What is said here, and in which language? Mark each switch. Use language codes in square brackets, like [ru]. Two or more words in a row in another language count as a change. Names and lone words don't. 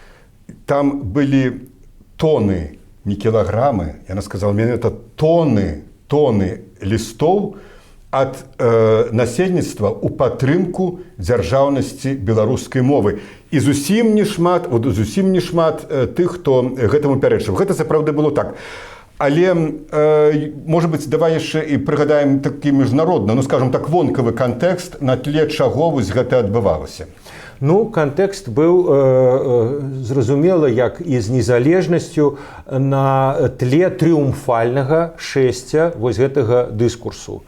[be] Там былі тоны, не кілаграмы, яна сказала, [ru] мне это [be] тоны лістоў ад насельніцтва ў падтрымку дзяржаўнасці беларускай мовы. І зусім не шмат тых, хто гэтаму пярэчыў. Гэта сапраўды было так. Але, [ru] может быть, [be] давай яшчэ і прыгадаем такі міжнародны, ну, скажем так, вонкавы кантэкст, на тле чаго вось гэта адбывалася. Ну, кантэкст быў зразумела, як і з незалежнасцю на тле трыумфальнага шэсця вось гэтага дыскурсу.